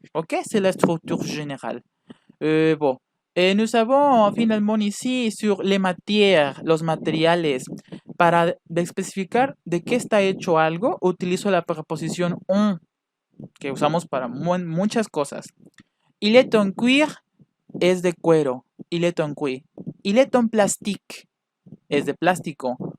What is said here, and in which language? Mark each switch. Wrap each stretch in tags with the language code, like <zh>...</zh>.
<fr>Ok, c'est la structure générale. Bon. Nous avons finalement ici sur les matières,</fr> <es>los materiales. Para especificar de qué está hecho algo, utilizo la preposición en, que usamos para muchas cosas. Il est en cuir es de cuero. Il est en cuir. Il est en plastique es de plástico.</es>